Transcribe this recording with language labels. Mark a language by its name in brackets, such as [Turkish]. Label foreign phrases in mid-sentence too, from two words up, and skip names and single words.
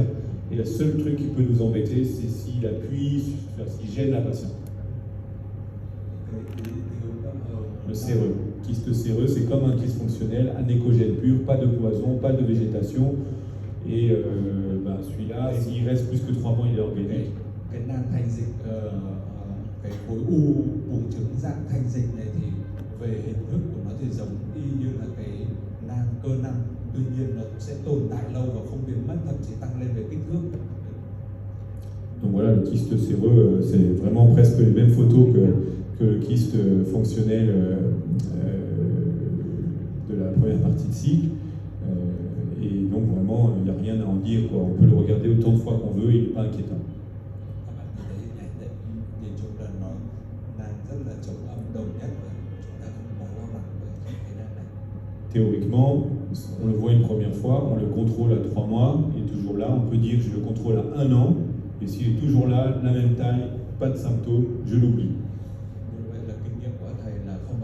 [French] Et le seul truc qui peut nous embêter, c'est s'il appuie, s'il gêne la patiente. Le séreux. Kyste séreux, c'est comme un kyste fonctionnel, anécogène pur, pas de cloison, pas de végétation. Et celui-là, s'il reste plus que 3 mois, il est organique. [Vietnamese] Cái nang thành dịch, cái khối u buồng trứng dạng thành dịch này thì về hình thức của nó thì giống y như là cái nang cơ năng, tuy nhiên nó sẽ tồn tại lâu và không biến mất, thậm chí tăng lên về kích thước. [French] Donc voilà, le kyste séreux, c'est vraiment presque les mêmes photos que le kyste fonctionnel de la première partie de cycle. Et donc vraiment, il n'y a rien à en dire, quoi. On peut le regarder autant de fois qu'on veut, il n'est pas inquiétant. Théoriquement, on le voit une première fois, on le contrôle à 3 mois, il est toujours là, on peut dire que je le contrôle à 1 an, et s'il est toujours là, la même taille, pas de symptômes, je l'oublie. [Vietnamese] Vậy là kinh nghiệm của thầy là